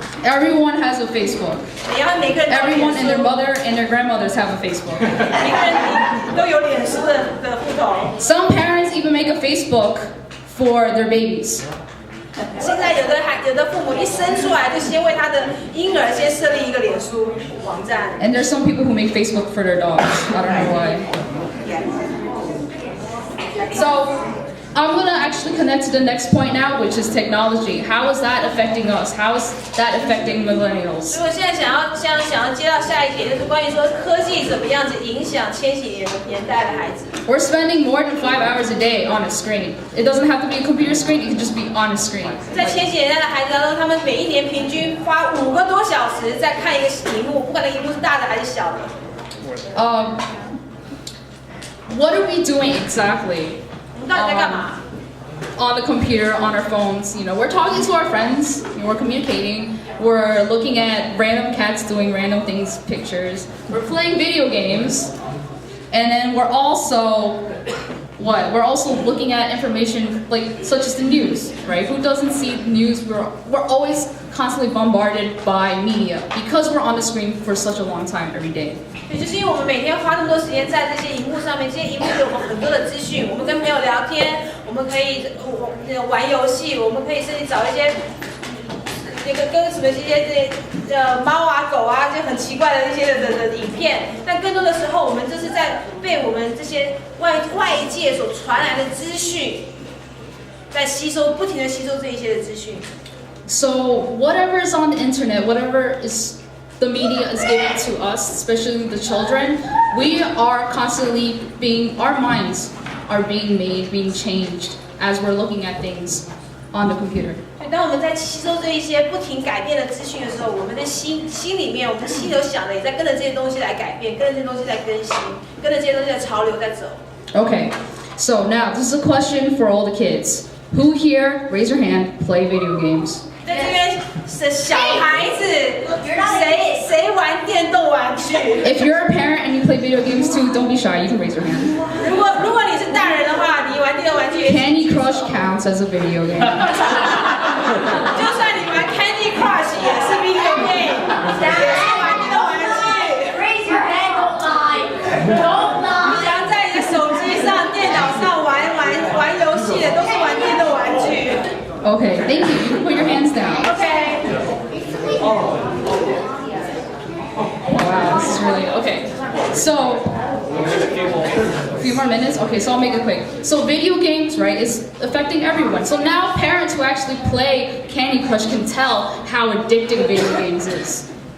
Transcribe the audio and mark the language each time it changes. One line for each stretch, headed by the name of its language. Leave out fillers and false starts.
English: Everyone has a Facebook.
Chinese: 每个人都有脸
English: Everyone
Chinese: 书
English: and their mother and their grandmothers have a Facebook.
Chinese: 每个人都有脸书的户头。
English: Some parents even make a Facebook for their babies.
Chinese: 现在有的父母一生出来就先为他的婴儿先设立一个脸书网站。
English: And there's some people who make Facebook for their dogs. I don't know why. So I'm gonna actually connect to the next point now, which is technology. How is that affecting us? How is that affecting millennials?
Chinese: 所以我现在想要接到下一点，就是关于说科技怎么样子影响千禧年代的孩子。
English: We're spending more than 5 hours a day on a screen. It doesn't have to be a computer screen, it can just be on a screen.
Chinese: 在千禧年代的孩子当中，他们每一年平均花5个多小时在看一个荧幕，不管那荧幕是大的还是小的。
English: What are we doing exactly?
Chinese: 我们到底在干嘛？
English: On the computer, on our phones, you know, we're talking to our friends, you know, we're communicating, we're looking at random cats doing random things, pictures, we're playing video games, and then we're also, We're also looking at information like such as the news, right? Who doesn't see news? We're always constantly bombarded by media because we're on the screen for such a long time every day.
Chinese: 也就是因为我们每天花那么多时间在这些荧幕上面，这些荧幕给我们很多的资讯，我们跟朋友聊天，我们可以玩游戏，我们可以甚至找一些跟什么这些猫啊狗啊，就很奇怪的一些的影片。但更多的时候，我们就是在被我们这些外界所传来的资讯，在不停的吸收这一些的资讯。
English: So whatever is on the internet, whatever is the media is giving to us, especially the children, we are constantly our minds are being made, being changed as we're looking at things on the computer.
Chinese: 当我们在吸收这一些不停改变的资讯的时候，我们的心里面，我们心里想的也在跟着这些东西来改变，跟着这些东西在更新，跟着这些东西的潮流在走。
English: Okay, so now this is a question for all the kids. Who here, raise your hand, play video games?
Chinese: 在这边的小孩子，谁玩电动玩具
English: If you're a parent and you play video games too, don't be shy. You can raise your hand.
Chinese: 如果你是大人的话，你玩电动玩具也
English: Candy Crush counts as a video game.
Chinese: 就算你玩 Candy Crush 也是
English: video game，
Chinese: 也是玩电动玩具。
English: Raise your hand, don't lie. Don't lie.
Chinese: 你只要在你的手机上、电脑上玩游戏的，都是玩电动玩具。
English: Okay, thank you. You can put your hands down. Okay. Wow, this is really okay. So, a few few more minutes? Okay, so I'll make it quick. So video games, right, is affecting everyone. So now parents who actually play Candy Crush can tell how addicting video games is.